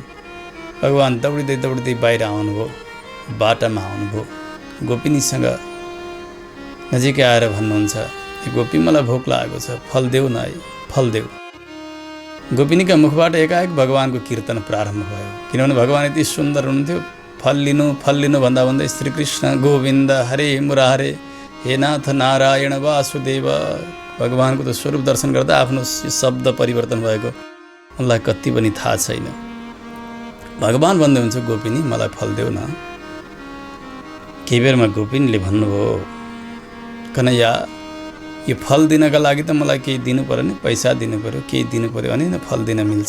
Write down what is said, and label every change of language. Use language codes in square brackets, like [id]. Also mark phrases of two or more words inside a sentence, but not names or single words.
[ne] भगवान दौडिँदै बाहिर आउनुभयो, बाटामा आउनुभयो। गोपिनीसँग नजिकै आएर भन्नुहुन्छ, गोपी मलाई भोक लागेको छ, फल देऊ न, फल देऊ। गोपिनीका मुखबाट एकाएक भगवानको कीर्तन प्रारम्भ भयो, किनभने भगवान यति सुन्दर हुनुहुन्थ्यो। फल लिनु भन्दा भन्दै [sa] श्रीकृष्ण गोविन्द हरे मुरारे हे नाथ नारायण वासुदेव। [ne] भगवानको त स्वरूप दर्शन गर्दा आफ्नो शब्द परिवर्तन भएको उनलाई कति पनि थाहा छैन। भगवान भन्दै हुन्छ, गोपिनी मलाई फल देऊ न। केही बेरमा गोपिनीले भन्नुभयो, कन्हैया यो फल दिनका लागि त मलाई केही दिनु पर्यो नि, पैसा दिनु पर्यो, केही दिनु पर्यो भने न फल दिन मिल्छ।